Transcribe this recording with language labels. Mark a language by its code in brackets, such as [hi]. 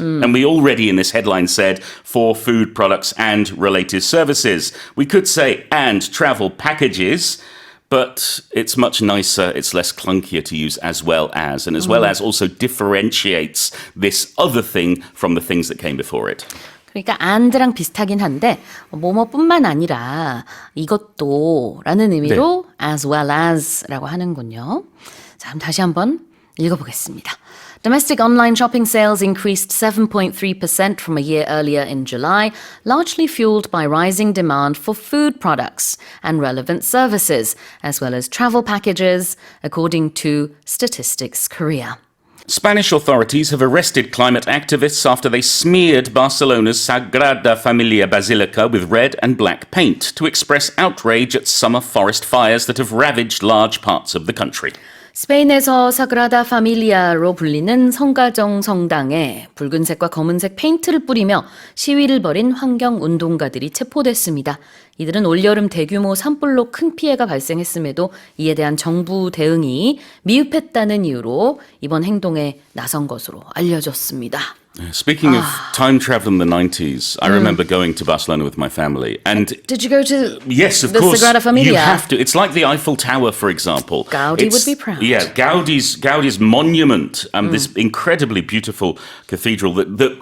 [en] And we already in this headline said for food products and related services. We could say and travel packages, but it's much nicer, it's less clunkier to use as well as. And as well as also differentiates this other thing from the things that came before it. [ko] 그러니까 and랑 비슷하긴 한데 뭐뭐뿐만 아니라 이것도라는 의미로 as well as라고 하는군요. 자, 그럼 다시 한번 읽어보겠습니다. [en] Domestic online shopping sales increased 7.3% from a year earlier in July, largely fueled by rising demand for food products and relevant services, as well as travel packages, according to Statistics Korea. Spanish authorities have arrested climate activists after they smeared Barcelona's Sagrada Familia Basilica with red and black paint to express outrage at summer forest fires that have ravaged large parts of the country. [ko] 스페인에서 사그라다 파밀리아로 불리는 성가정 성당에 붉은색과 검은색 페인트를 뿌리며 시위를 벌인 환경운동가들이 체포됐습니다. 이들은 올여름 대규모 산불로 큰 피해가 발생했음에도 이에 대한 정부 대응이 미흡했다는 이유로 이번 행동에 나선 것으로 알려졌습니다. [en] Speaking of time travel in the 90s, I remember going to Barcelona with my family. And Did you go to yes, of the course, Sagrada Familia? you have to. It's like the Eiffel Tower, for example. Gaudi would be proud. Yeah, Gaudi's monument, this incredibly beautiful cathedral that